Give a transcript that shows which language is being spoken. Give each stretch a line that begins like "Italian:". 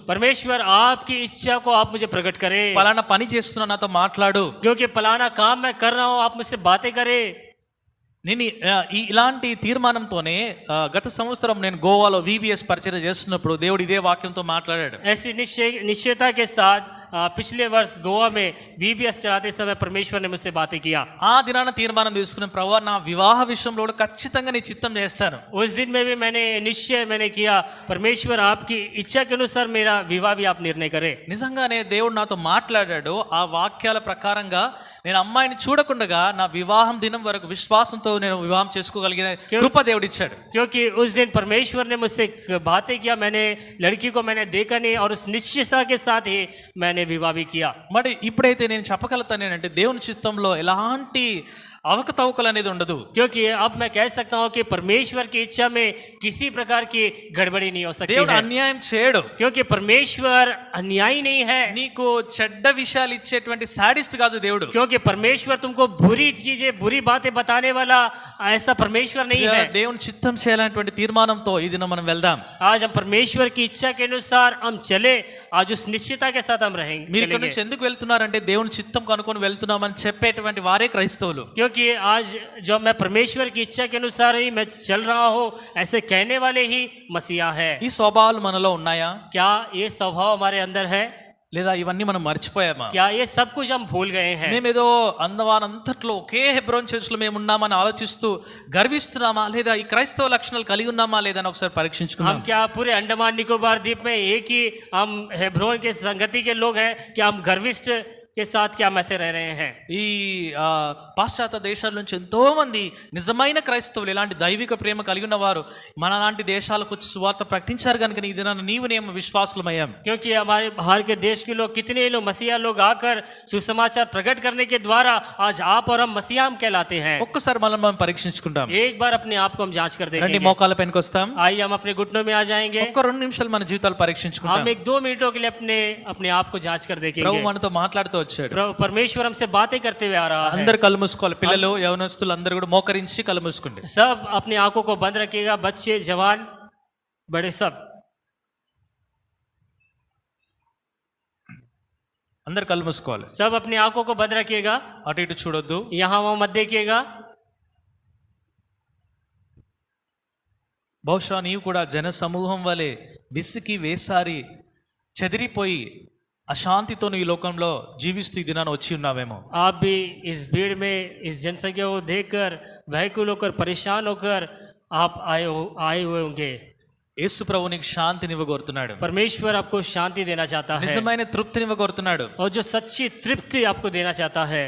Hindi: परमेश्वर आपकी इच्छा को आप मुझे प्रकट करें।
Telugu: పలానా పని చేస్తున్నా నాతో మాట్లాడు.
Hindi: क्योंकि फलाना काम मैं कर रहा हूँ, आप मुझसे बातें करें।
Telugu: నేను ఇలాంటి తీర్మానంతోనే గత సంవత్సరం నేను గోవాలో VBS పరిచయం చేస్తున్నప్పుడు దేవుడు ఇదే వాక్యంతో మాట్లాడాడు.
Hindi: ऐसी निश्चयता के साथ पिछले वर्ष गोवा में VBS चलाते समय परमेश्वर ने मुझसे बातें किया।
Telugu: ఆ దినాన తీర్మానం తీసుకున్న ప్రభువా నా వివాహ విషయంలో కూడా ఖచ్చితంగా నీ చిత్తం చేస్తాను.
Hindi: उस दिन में भी मैंने किया, परमेश्वर आपकी इच्छा के अनुसार मेरा विवाह भी आप निर्णय करें।
Telugu: నిజంగానే దేవుడు నాతో మాట్లాడాడు. ఆ వాక్యాల ప్రకారంగా నేను అమ్మాయిని చూడకుండా నా వివాహం దినం వరకు విశ్వాసంతో నేను వివాహం చేసుకోగలిగిన కృప దేవుడు ఇచ్చాడు.
Hindi: क्योंकि उस दिन परमेश्वर ने मुझसे बातें किया, मैंने लड़की को मैंने देखा नहीं और उस निश्चयता के साथ ही मैंने विवाह भी किया।
Telugu: మరి ఇప్పుడైతే నేను చెప్పగలుగుతాను ఏంటంటే దేవుని చిత్తంలో ఎలాంటి అవకతవకలు అనేది ఉండదు.
Hindi: क्योंकि अब मैं कह सकता हूँ कि परमेश्वर की इच्छा में किसी प्रकार की गड़बड़ी नहीं हो सकती
Telugu: దేవుడు
Hindi: है,
Telugu: అన్యాయం చేయడు.
Hindi: क्योंकि परमेश्वर अन्यायी नहीं है,
Telugu: నీకు చెడ్డ విషయాలు ఇచ్చేటువంటి సాడిస్ట్ కాదు దేవుడు.
Hindi: क्योंकि परमेश्वर तुमको बुरी चीजें बुरी बातें बताने वाला ऐसा परमेश्वर नहीं है।
Telugu: దేవుని చిత్తం చేయాలనేటువంటి తీర్మానంతో ఈ దినం మనం వెళ్దాం.
Hindi: आज हम परमेश्वर की इच्छा के अनुसार हम चले, आज उस निश्चितता के साथ हम रहेंगे
Telugu: మీరు ఇక్కడ
Hindi: चलेंगे।
Telugu: నుంచి ఎందుకు వెళ్తున్నారంటే దేవుని చిత్తం కనుకొని వెళ్తున్నామని చెప్పేటువంటి వారే క్రైస్తవులు.
Hindi: क्योंकि आज जो मैं परमेश्वर की इच्छा के अनुसार ही मैं चल रहा हूँ ऐसे कहने वाले ही मसीहा है।
Telugu: ఈ స్వభావాలు మనలో ఉన్నాయా
Hindi: क्या ये स्वभाव हमारे अंदर है?
Telugu: లేదా ఇవన్నీ మనం మర్చిపోయామా?
Hindi: क्या ये सब कुछ हम भूल गए हैं?
Telugu: మేమేదో అందవానంతట్లో ఒకే హెబ్రోన్ చర్చ్లో మేము ఉన్నామని ఆలోచిస్తూ గర్విస్తున్నామా, లేదా ఈ క్రైస్తవ లక్షణాలు కలిగి ఉన్నామా లేదా అని ఒకసారి పరీక్షించుకుందాం.
Hindi: हम क्या पूरे अंडमान निकोबार द्वीप में एक ही हम हेब्रोन के संगति के लोग हैं? क्या हम गर्विष्ठ के साथ क्या हम ऐसे रह रहे हैं?
Telugu: ఈ పాశ్చాత్య దేశాల నుంచి ఎంతో మంది నిజమైన క్రైస్తవులు ఇలాంటి దైవిక ప్రేమ కలిగి ఉన్నవారు మన లాంటి దేశాలకు వచ్చి సువార్త ప్రకటించారు కనుక ఈ దినాన నీవు నేను విశ్వాసులమయ్యాం.
Hindi: क्योंकि हमारे बाहर के देश के लोग कितने लोग मसीहा लोग आकर सुसमाचार प्रकट करने के द्वारा आज आप और हम मसीहा हम कहलाते हैं।
Telugu: ఒక్కసారి మనం పరీక్షించుకుంటాం.
Hindi: एक बार अपने आप को हम जांच कर
Telugu: రండి
Hindi: देखेंगे।
Telugu: మోకాల పైనకి వస్తాం.
Hindi: आइए हम अपने घुटनों में आ जाएंगे।
Telugu: ఒక్క 2 నిమిషాలు మన జీవితాలు పరీక్షించుకుంటాం.
Hindi: हम 1-2 मिनटों के लिए अपने आप को जांच कर
Telugu: ప్రభు
Hindi: देखेंगे।
Telugu: మనతో మాట్లాడుతూ వచ్చాడు.
Hindi: परमेश्वर हमसे बातें करते हुए आ रहा है।
Telugu: అందరు కళ్ళు మూసుకోవాలి. పిల్లలు యవనస్తులు అందరూ కూడా మోకరించి కళ్ళు మూసుకోండి.
Hindi: सब अपनी आंखों को बंद रखिएगा, बच्चे जवान बड़े सब।
Telugu: అందరు కళ్ళు మూసుకోవాలి.
Hindi: सब अपनी आंखों को बंद रखिएगा,
Telugu: అటు ఇటు చూడొద్దు.
Hindi: यहाँ वहाँ मत देखिएगा।
Telugu: బహుశా నీవు కూడా జన సమూహం వలె విసికి వేసారి చెదిరిపోయి అశాంతితో ఈ లోకంలో జీవిస్తూ ఈ దినాన వచ్చి ఉన్నావేమో.
Hindi: आप भी इस भीड़ में इस जनसंख्या को देखकर व्याकुल होकर परेशान होकर आप आए हुए होंगे।
Telugu: యేసు ప్రభు నీకు శాంతిని కోరుతున్నాడు.
Hindi: परमेश्वर आपको शांति देना चाहता है
Telugu: నిజమైన తృప్తిని కోరుతున్నాడు.
Hindi: और जो सच्ची तृप्ति आपको देना चाहता है,